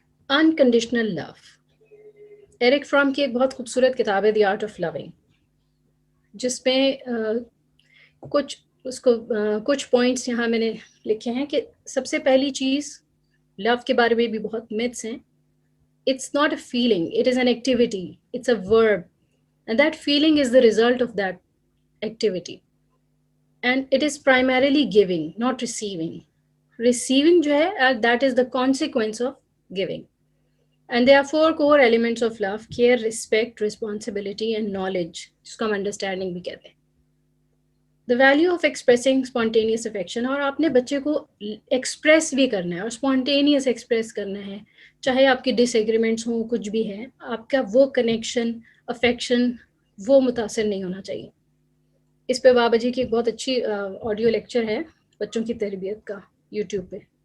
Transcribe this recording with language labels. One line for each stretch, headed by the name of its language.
Hindi: Unconditional love. Eric from की एक बहुत खूबसूरत किताब है द आर्ट ऑफ लविंग, जिसमें कुछ पॉइंट्स यहाँ मैंने लिखे हैं कि सबसे पहली चीज़, लव के बारे में भी बहुत मिथ्स हैं.
English: It's not a feeling, it is an activity, it's a verb, and that feeling is the result of that activity, and it is primarily giving, not receiving. Receiving
Hindi: जो है,
English: that is the consequence of giving. And there are 4 core elements of love: care, respect, responsibility and knowledge,
Hindi: जिसको हम understanding भी कहते हैं.
English: The value of expressing spontaneous affection.
Hindi: और आपने बच्चे को एक्सप्रेस भी करना है और स्पॉन्टेनियस एक्सप्रेस करना है, चाहे आपकी डिसएग्रीमेंट्स हों, कुछ भी है, आपका वो कनेक्शन, अफेक्शन, वो मुतासर नहीं होना चाहिए. इस पे बाबा जी की एक बहुत अच्छी ऑडियो लेक्चर है बच्चों की तरबियत का यूट्यूब पे.